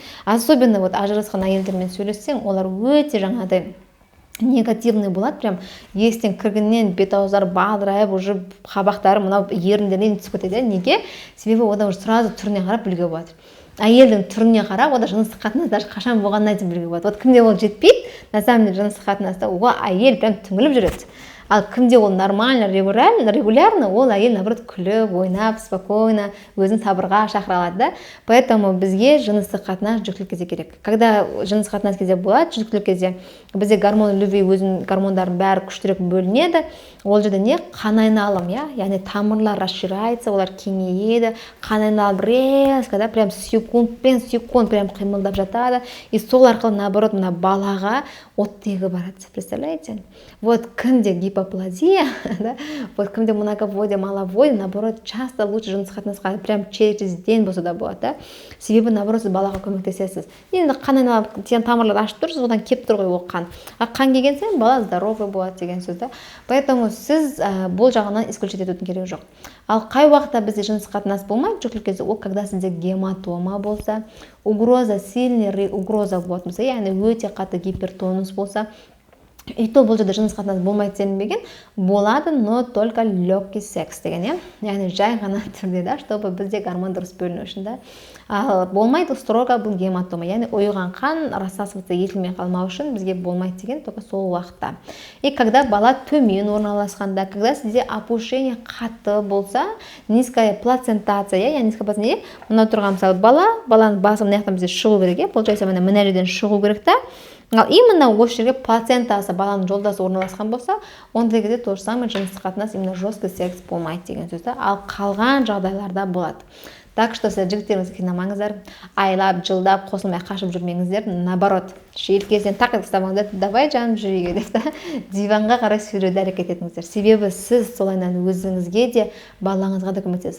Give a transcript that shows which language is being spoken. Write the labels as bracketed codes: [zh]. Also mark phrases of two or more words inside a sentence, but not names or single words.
[ru] Особенно вот [kk] ажырасқан әйелдермен сөйлессең, олар өте жаңағыдай негативный болады, прям естен кіргеннен бет-ауздар бадырайып, уже қабақтары мынау еріндерінен түсіп кетеді. Неге? Себебі ода [ru] уже сразу [kk] түріне қарап білуге болады. Әйелдің түріне қарап, ода жыныстық қатынас даже қашан болғанын айтып білуге болады. Вот кімде ол жетпейді, [ru] на самом деле [kk] жыныстық қатынаста оға әйел прям түңіліп жүреді. Ал кімде ол [ru] нормально, регулярно, [kk] ол әйел наоборот күліп, ойнап, спокойно, өзін сабырға шақыра алады, да. Поэтому бізге жыныстық қатынас жүктілік кезде керек. Когда жыныстық қатынас кезде болады, жүктілік кезде бізде [ru] гормон любви [kk] өзінің гормондардың бәрі күштірек бөлінеді. Ол жерде не? Қан айналым, яғни тамырлар расширяется, олар кеңейеді, қан айналым резко, да, прям секунд прям қимылдап жатады. И сол арқылы наоборот мына балаға оттегі барады, представляете? Вот кімде гипоплазия, да, вот кімде [ru] многоводие, маловодие, наоборот, часто лучше [kk] жыныстық қатынасқа прям через день болса да болады, да. Себебі наоборот сіз балаға көмектесесіз. Енді қан айналып, тамырлар ашып тұрсыз, одан кеп тұр ғой ол қан. Қан келген сайын бала здоровый болады деген сөз, да. Поэтому сіз бұл жағынан исключить етудің керегі жоқ. Ал қай уақытта бізде жыныстық қатынас болмайды, жүктілік кезде, ол когда сізде гематома болса, [ru] угроза, сильный угроза [kk] болады, яғни өте қатты гипертонус болса, [ru] И то [kk] бұл жерде жыныс қатынас болмайды делінбеген, болады, [ru] но только легкий секс [kk] деген, иә, яғни жай ғана түрде, да, чтобы бізде гормон дұрыс бөліну үшін, да. Ал болмайды строго бұл гематома, яғни ұйыған қан рассасываться етілмей қалмау үшін бізге болмайды деген только сол уақытта. [ru] И когда [kk] бала төмен орналасқанда, когда сізде опушение қатты болса, [ru] низкая плацентация, [kk] яғни [ru] низкая плацентация, [kk] мына тұрған мысалы баланың басы мына жақтан бізде шығу керек, получается мына жерден шығу керек та. Ал именно осы жерге плацентасы баланың жолдасы орналасқан болса, ондай кезде [ru] то же самое [kk] жыныстық қатынас, [ru] именно жесткий секс [kk] болмайды деген сөз. Ал қалған жағдайларда болады. [ru] Так что [kk] сіз жігіттеріңізді қинамаңыздар, айлап, жылдап, қосылмай қашып жүрмеңіздер, наоборот, желкесінен тақып тастамаңыздар, давай жаным жүреге деп та диванға қарай сүйреуді әрекет етіңіздер. Себебі сіз солайынан өзіңізге де, балаңызға да көмектесесіз.